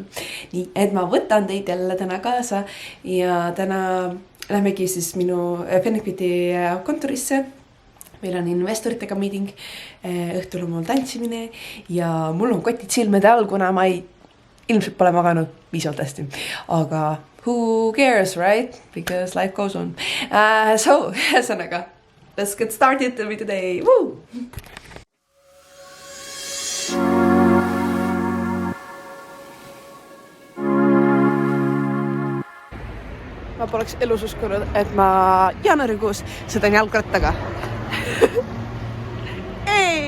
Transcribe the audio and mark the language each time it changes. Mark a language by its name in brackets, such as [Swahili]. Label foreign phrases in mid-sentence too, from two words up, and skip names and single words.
[Estonian] Nii, et ma võtan teid jälle täna kaasa ja täna lähmegi siis minu Fennikviti kontorisse. Meil on investoritega meeting, õhtul on mul tantsimine ja mul on kotid silmede all, kuna ma ilmselt pole maganud piisavalt hästi. [English] Aga who cares, right? Because life goes on. So, ühesõnaga, let's get started with today. Woo! [Estonian] Ma poleks elus uskunud, et ma jaanuarikuus sõidan jalgrattaga. Ei!